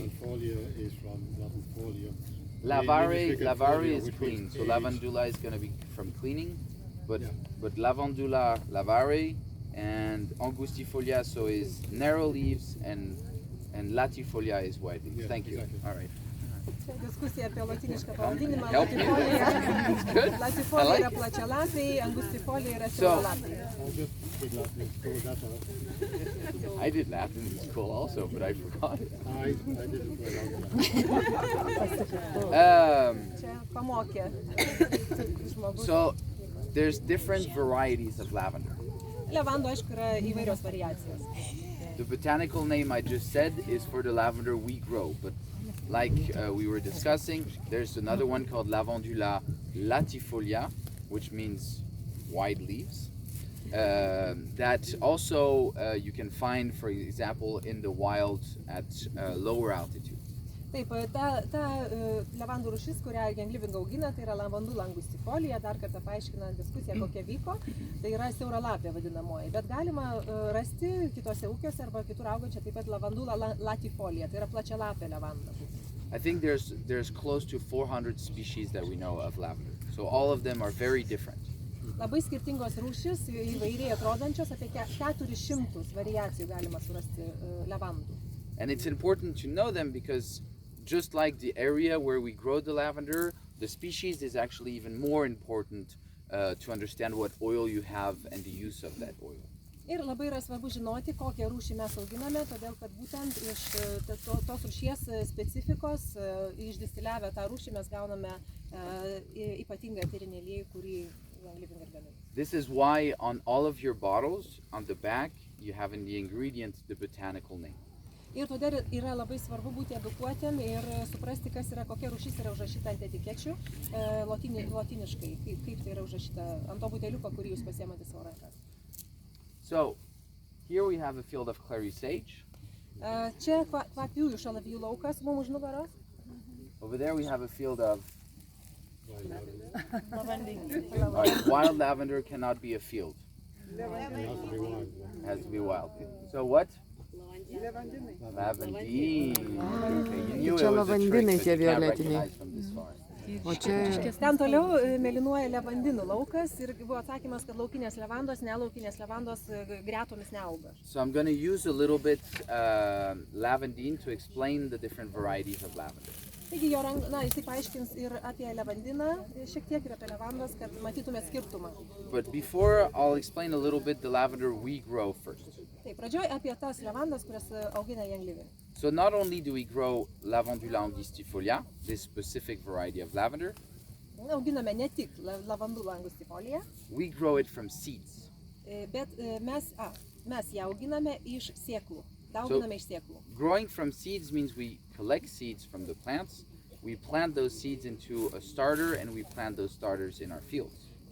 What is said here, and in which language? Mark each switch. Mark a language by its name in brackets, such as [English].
[English] And folia is from lavanfolia. Lavare is clean. So lavandula is going to be from cleaning, but lavandula, lavare, and angustifolia so is narrow leaves, and latifolia is wide leaves. Yeah, Thank you. Exactly. All right. [Lithuanian] Diskusija apie latinišką pavadinimą. [English] Help me. It's good. [Lithuanian] Latifolia yra plačialapiai, angustifolia yra siauralapiai. [English] I did Latin in school also, but I forgot it. I didn't for [Lithuanian] Čia pamokė žmogus. [English] So there's different varieties of lavender. [Lithuanian] Levandų, aišku, yra įvairios variacijos. [English] The botanical name I just said is for the lavender we grow, but like we were discussing, there's another one called Lavandula latifolia, which means wide leaves. That also you can find, for example, in the wild at lower altitude. [Lithuanian] Taip, ta levandų rūšis, kurią Young Living augina, tai yra Lavandula angustifolia. Dar kartą paaiškinant diskusiją, kokia vyko, tai yra siauralapė vadinamoji. Bet galima rasti kitose ūkiuose arba kitur augančią taip pat Lavandula latifolia, tai yra plačialapė levanda. [English] I think there's close to 400 species that we know of lavender. So all of them are very different. [Lithuanian] Labai skirtingos rūšis, įvairiai atrodančios, apie 400 variacijų galima surasti levandų. [English] And it's important to know them because just like the area where we grow the lavender, the species is actually even more important to understand what oil you have and the use of that oil. [Lithuanian] Ir labai yra svarbu žinoti, kokią rūšį mes auginame, todėl kad būtent iš tos rūšies specifikos, išdistiliavę tą rūšį, mes gauname ypatingą eterinį aliejų, kurį Young Living ir gamina. [English] This is why on all of your bottles, on the back, you have in the ingredient the botanical name. [Lithuanian] Ir todėl yra labai svarbu būti edukuotėm ir suprasti, kas yra, kokia rūšis yra užrašyta ant etikečių lotiniškai, kaip tai yra užrašyta ant to buteliuko, kurį jūs pasiemate savo rankas. [English] So, here we have a field of clary sage. [Lithuanian] Čia kvapiųjų šalavijų laukas mums už nugaros. [English] Over there we have a field of [Lithuanian] Lavandų. [English] wild lavender cannot be a field. It It has to be wild. So what? Lavandine. Okay, you knew it was a trick, but you can't recognize from this far. [Lithuanian] O čia Ten toliau mėlynuoja levandinų laukas ir buvo atsakymas, kad laukinės levandos, nelaukinės levandos gretomis neauga. [English] So I'm going to use a little bit lavandine to explain the different varieties of lavender. [Lithuanian] Taigi jisai paaiškins ir apie levandiną, šiek tiek ir apie levandas, kad matytumėt skirtumą. [English] But before, I'll explain a little bit the lavender we grow first. [Lithuanian] Taip, pradžioj apie tas levandas, kurias augina Young Living. [English] So not only do we grow Lavandula angustifolia, this specific variety of lavender, [Lithuanian] Auginame ne tik Lavandula angustifolia, [English] we grow it from seeds. [Lithuanian] bet mes ją auginame iš sėklų. Dauginame iš sėklų. [English] Growing from seeds means we collect seeds from the plants, we plant those seeds into a starter, and we plant those starters in our fields.